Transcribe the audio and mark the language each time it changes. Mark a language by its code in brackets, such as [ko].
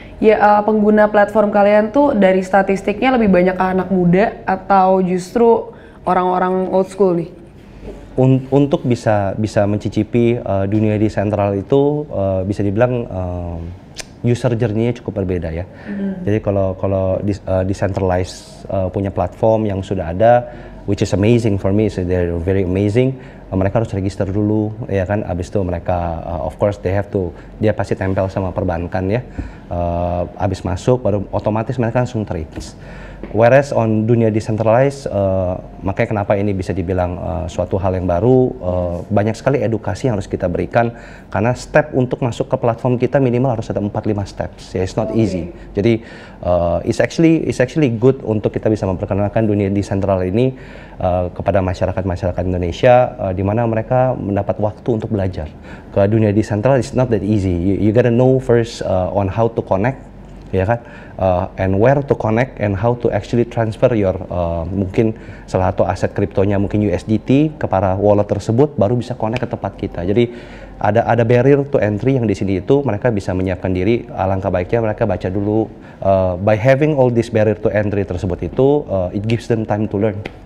[id] Ya pengguna platform kalian tuh dari statistiknya lebih banyak anak muda atau justru orang-orang old school nih? Untuk bisa mencicipi dunia decentral itu bisa dibilang user journey-nya cukup berbeda ya. Jadi kalau decentralized punya platform yang sudah ada, [en] which is amazing for me, so they're very amazing. [id] Mereka harus register dulu, ya kan. Abis itu mereka, of course, dia pasti tempel sama perbankan ya. Abis masuk, baru otomatis mereka langsung trade. Whereas on dunia decentralized, makanya kenapa ini bisa dibilang suatu hal yang baru, banyak sekali edukasi yang harus kita berikan, karena step untuk masuk ke platform kita minimal harus ada 4-5 steps. Ya, [en] it's not easy. [id] Jadi [en] it's actually good [id] untuk kita bisa memperkenalkan dunia decentral ini kepada masyarakat Indonesia, di mana mereka mendapat waktu untuk belajar. Ke dunia decentral [en] it's not that easy. You gotta know first on how to connect, [id] ya kan, [en] and where to connect and how to actually transfer your [id] mungkin salah satu aset kriptonya mungkin USDT ke para wallet tersebut, baru bisa connect ke tempat kita. Jadi ada barrier to entry yang di sini itu mereka bisa menyiapkan diri. Alangkah baiknya mereka baca dulu. [en] By having all this barrier to entry [id] tersebut itu, [en] it gives them time to learn.